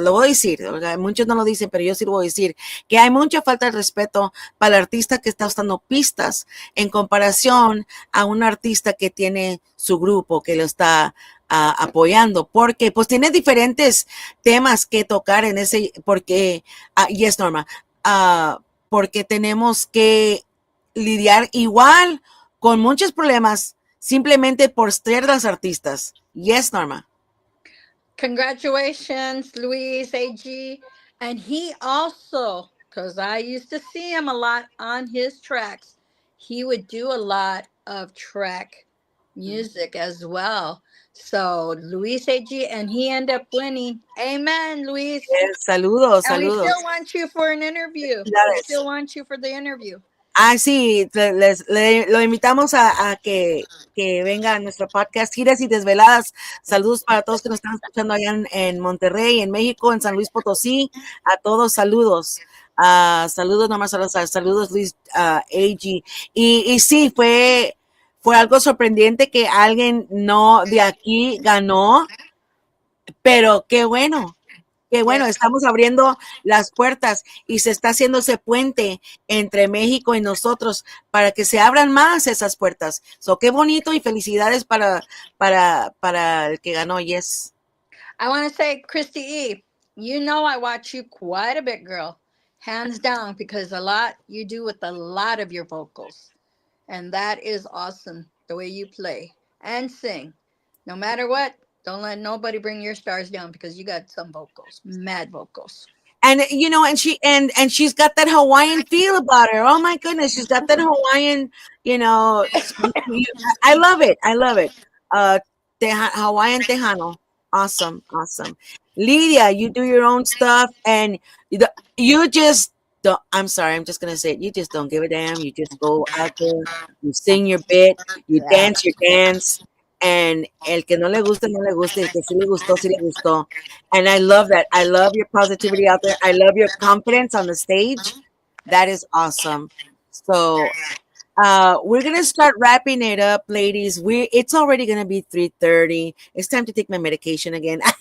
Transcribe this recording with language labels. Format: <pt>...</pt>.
<es>Lo voy a decir, muchos no lo dicen, pero yo sí lo voy a decir, que hay mucha falta de respeto para el artista que está usando pistas en comparación a un artista que tiene su grupo, que lo está apoyando, porque pues tiene diferentes temas que tocar en ese, porque, yes, Norma, porque tenemos que lidiar igual con muchos problemas simplemente por ser las artistas.</es> <en>Yes, Norma. Congratulations, Luis AG. And he also, because I used to see him a lot on his tracks, he would do a lot of track music as well. So Luis AG, and he ended up winning. Amen, Luis.</en> <es>Yes, saludos,</es> <en>And we</en> <es>saludos.</es> <en>still want you for an interview. We still want you for the interview.</en> <es>Sí, lo invitamos a que venga a nuestro podcast Giras y Desveladas. Saludos para todos que nos están escuchando allá en Monterrey, en México, en San Luis Potosí. A todos, saludos. Saludos nomás a los saludos, Luis AG. Y sí, fue algo sorprendente que alguien no de aquí ganó, pero qué bueno. Que bueno, estamos abriendo las puertas y se está haciendo ese puente entre México y nosotros para que se abran más esas puertas. So, qué bonito y felicidades para el que ganó, yes.</es> <en>I want to say, Christy E., I watch you quite a bit, girl. Hands down, because you do with a lot of your vocals. And that is awesome, the way you play and sing. No matter what, don't let nobody bring your stars down because you got some vocals, mad vocals. And and she's got that Hawaiian feel about her. Oh my goodness, she's got that Hawaiian, I love it. I love it. Hawaiian Tejano. Awesome. Lidia, you do your own stuff and you just don't, I'm sorry, I'm just gonna say it. You just don't give a damn. You just go out there, you sing your bit, you dance your dance.</en> <es>And el que no le gusta, no le gusta. El que sí le gustó, sí le gustó.</es> <en>And I love that. I love your positivity out there. I love your confidence on the stage. That is awesome. So we're going to start wrapping it up, ladies. It's already going to be 3:30. It's time to take my medication again.</en>